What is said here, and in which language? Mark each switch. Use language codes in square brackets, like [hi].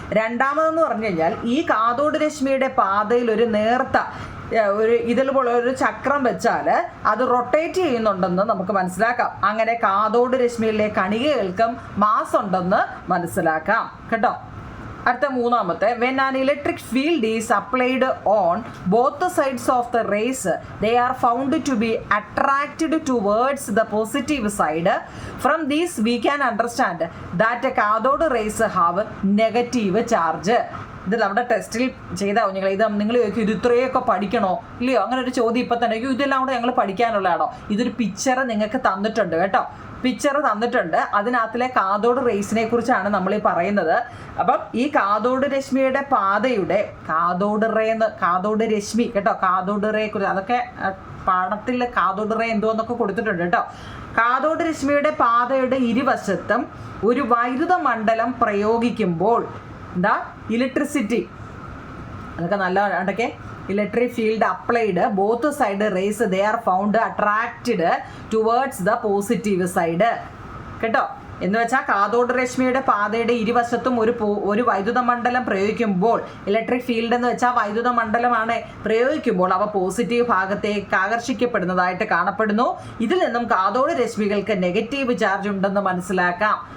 [ml] 2ാമതെന്ന് പറഞ്ഞു കഴിഞ്ഞാൽ ഈ കാഥോഡ് രശ്മിയുടെ പാതയിൽ ഒരു നേർത്ത ഇതുപോലെ ഒരു ചക്രം വെച്ചാൽ അത് റൊട്ടേറ്റ് ചെയ്യുന്നുണ്ടെന്ന് നമുക്ക് മനസ്സിലാക്കാം. അങ്ങനെ കാഥോഡ് രശ്മിയിലെ കണികകൾക്കും മാസ് ഉണ്ടെന്ന് മനസ്സിലാക്കാം കേട്ടോ. അടുത്ത 3ാമത്തെ, [en] when an electric field is applied on both sides of the rays they are found to be attracted towards the positive side. From this we can understand that cathode rays have negative charge. [ml] ഇത് നമ്മുടെ ടെസ്റ്റിൽ ചെയ്താൽ കുഞ്ഞുങ്ങൾ, ഇത് നിങ്ങൾ ചോദിക്കും ഇത് ഇത്രയൊക്കെ പഠിക്കണോ ഇല്ലയോ? അങ്ങനെ ഒരു ചോദ്യം ഇപ്പം തന്നെ ഇതെല്ലാം കൂടെ ഞങ്ങൾ പഠിക്കാനുള്ളതാണോ? ഇതൊരു പിക്ചർ നിങ്ങൾക്ക് തന്നിട്ടുണ്ട് കേട്ടോ. പിക്ചർ തന്നിട്ടുണ്ട്. അതിനകത്തിലെ കാഥോഡ് റേസിനെ കുറിച്ചാണ് നമ്മൾ ഈ പറയുന്നത്. അപ്പം ഈ കാഥോഡ് രശ്മിയുടെ പാതയുടെ കാഥോഡ് രശ്മി കേട്ടോ, കാഥോഡ് റേ കുറിച്ച് അതൊക്കെ പാഠത്തിൽ കാഥോഡ് റേ എന്തോന്നൊക്കെ കൊടുത്തിട്ടുണ്ട് കേട്ടോ. കാഥോഡ് രശ്മിയുടെ പാതയുടെ ഇരുവശത്തും ഒരു വൈദ്യുത മണ്ഡലം പ്രയോഗിക്കുമ്പോൾ ഇലക്ട്രിസിറ്റി, അതൊക്കെ നല്ല അതൊക്കെ [en] electric field applied both side rays they are found attracted towards the positive side. [ml] കേട്ടോ. എന്ന് വെച്ചാൽ കാഥോഡ് രശ്മിയുടെ പാതയുടെ ഇരുവശത്തും ഒരു വൈദ്യുത മണ്ഡലം പ്രയോഗിക്കുമ്പോൾ, ഇലക്ട്രിക് ഫീൽഡ് എന്ന് വെച്ചാൽ വൈദ്യുത മണ്ഡലമാണ് പ്രയോഗിക്കുമ്പോൾ അവ പോസിറ്റീവ് ഭാഗത്തേക്ക് ആകർഷിക്കപ്പെടുന്നതായിട്ട് കാണപ്പെടുന്നു. ഇതിൽ നിന്നും കാഥോഡ് രശ്മികൾക്ക് നെഗറ്റീവ് ചാർജ് ഉണ്ടെന്ന് മനസ്സിലാക്കാം.